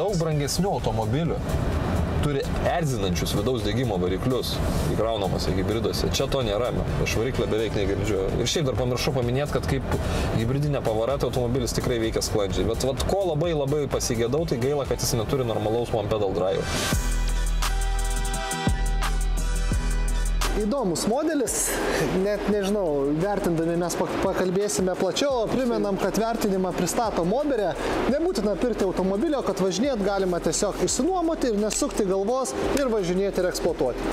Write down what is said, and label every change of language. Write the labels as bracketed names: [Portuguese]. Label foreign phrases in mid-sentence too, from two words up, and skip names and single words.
[Lithuanian] Daug brangesnių automobilių turi erzinančius vidaus degimo variklius įkraunamuose hybriduose. Čia to nėra, aš variklio beveik negirdžiu. Ir šiaip dar pamiršau paminėti, kad kaip hibridinė pavara, tai automobilis tikrai veikia sklandžiai. Bet ko labai pasigėdau, tai gaila, kad jis neturi normalaus [English] one pedal drive. [Lithuanian] Įdomus modelis, net nežinau, vertindami mes pakalbėsime plačiau, primenam, kad vertinimą pristato Moberė, nebūtina pirkti automobilio, kad važinėt galima tiesiog išsinuomoti ir nesukti galvos ir važinėti ir eksploatuoti.